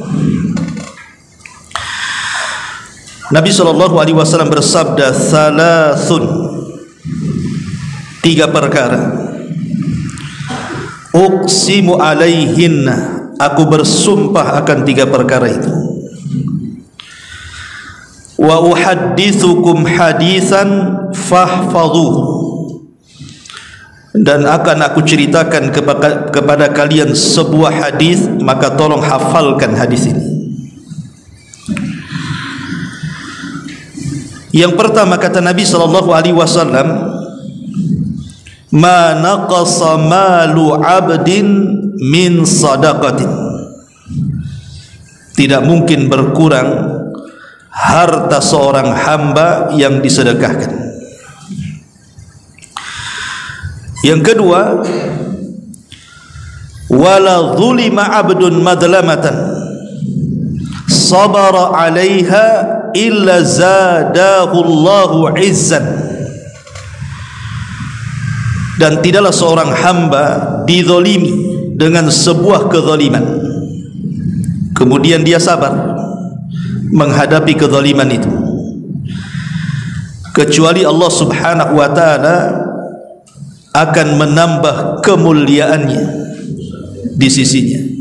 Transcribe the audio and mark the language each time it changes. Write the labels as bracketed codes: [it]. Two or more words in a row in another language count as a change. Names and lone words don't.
[id] Nabi SAW bersabda, "Thalathun," 3 perkara. [ar] "أقسم عليهن," [id] aku bersumpah akan 3 perkara itu. [ar] "وأحدثكم حديثا فاحفظوه," [id] dan akan aku ceritakan kepada kalian sebuah hadis, maka tolong hafalkan hadis ini. Yang pertama kata Nabi SAW, [ar] "ما نقص مال عبد من صدقة." [id] Tidak mungkin berkurang harta seorang hamba yang disedekahkan. Yang kedua, [ar] "ولا ظلم عبد مظلمة صبر عليها إلا زاده الله عزا." [id] Dan tidaklah seorang hamba dizalimi dengan sebuah kezaliman, kemudian dia sabar menghadapi kezaliman itu, kecuali Allah [ar] سبحانه وتعالى [id] akan menambah kemuliaannya di sisinya.